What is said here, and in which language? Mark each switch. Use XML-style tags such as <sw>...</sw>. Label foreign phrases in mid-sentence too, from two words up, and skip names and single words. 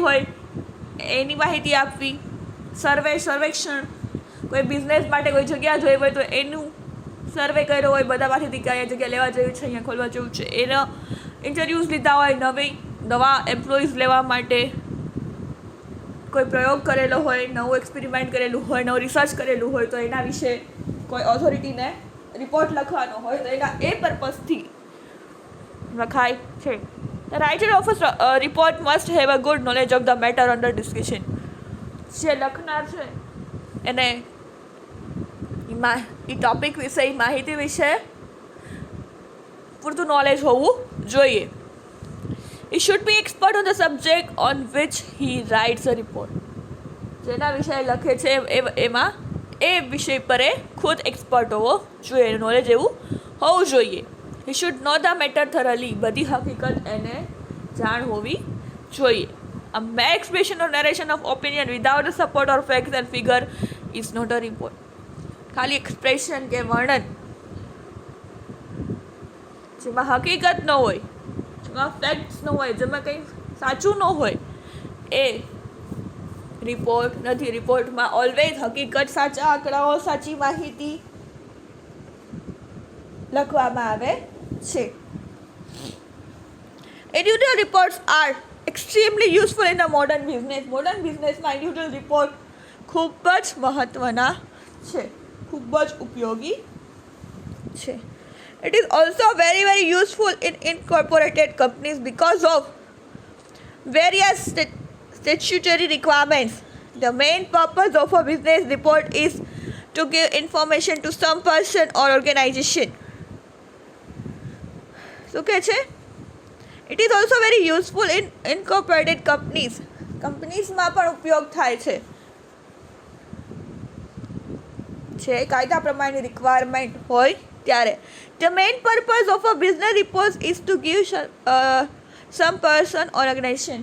<gu>હોય એની માહિતી આપવી, સર્વેક્ષણ કોઈ બિઝનેસ માટે કોઈ જગ્યા જોઈ હોય તો એનું સર્વે કર્યો હોય બધા પાસેથી કે અહીંયા જગ્યા લેવા જેવી છે, અહીંયા ખોલવા જેવું છે, એના ઇન્ટરવ્યૂઝ લીધા હોય, નવા એમ્પ્લોઈઝ લેવા માટે કોઈ પ્રયોગ કરેલો હોય, નવું એક્સપેરિમેન્ટ કરેલું હોય, નવું રિસર્ચ કરેલું હોય તો એના વિશે કોઈ</gu> <en>authorityને report</en> <gu>લખવાનો હોય તો એના એ પર્પઝથી લખાય છે.</gu> <en>The writer of a report must have a good knowledge of the matter under discussion.</en> <gu>જે લખનાર છે એને એ ટોપિક વિશે, માહિતી વિશે પૂરતું નોલેજ હોવું જોઈએ.</gu> <en>He should be expert on the subject on which he writes a report.</en> <gu>જેના વિષય લખે છે એમાં એ વિષય પર એ ખુદ એક્સપર્ટ હોવો જોઈએ, નોલેજ એવું હોવું જોઈએ.</gu> <en>He should know the matter thoroughly.</en> <gu>બધી હકીકત એને જાણ હોવી જોઈએ.</gu> <en>A mere expression or narration of opinion without the support or facts and figure is not a report.</en> <gu>ખાલી એક્સપ્રેશન કે વર્ણન જેમાં હકીકત ન હોય, જેમાં ફેક્ટ્સ ન હોય, જેમાં કંઈ સાચું ન હોય એ રિપોર્ટ નથી. રિપોર્ટમાં ઓલવેઝ હકીકત, સાચા આંકડાઓ, સાચી માહિતી લખવામાં આવે છે.</gu> <en>Individual reports are extremely useful in the modern business. modern businessમાં individual report</en> <gu>ખૂબ જ મહત્ત્વના છે, ખૂબ જ ઉપયોગી છે.</gu> <en>It is also very, very useful in incorporated companies because of various statutory requirements. The main purpose of a business report is to give information to some person or organization.</en> <gu>શું કહે છે?</gu> <en>it is also very useful in incorporated companiesમાં</en> <gu>પણ ઉપયોગ થાય છે કાયદા પ્રમાણેની રિક્વાયરમેન્ટ હોય ત્યારે.</gu> <en>the main purpose of a business report is to give some person organization.</en>